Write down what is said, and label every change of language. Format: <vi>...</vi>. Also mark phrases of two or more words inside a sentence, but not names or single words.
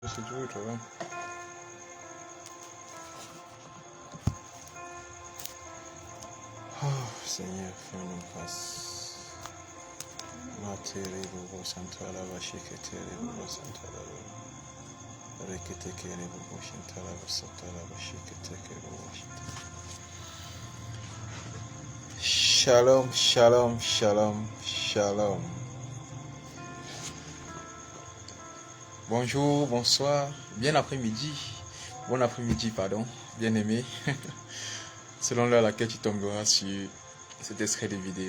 <fr>C'est tout, toi. Oh, Seigneur, fais-nous grâce. Materi Bobo Santala Bashiketeri Bobo Santala Reketekeri Bobo Shintala Basatala Bashiketeki Bobo Shintala.</fr> <he>Shalom, shalom, shalom, shalom.</he> <fr>Bonjour, bonsoir, bien après-midi. Bon après-midi, pardon, bien aimé. Selon l'heure à laquelle tu tomberas sur cet extrait de vidéo.</fr>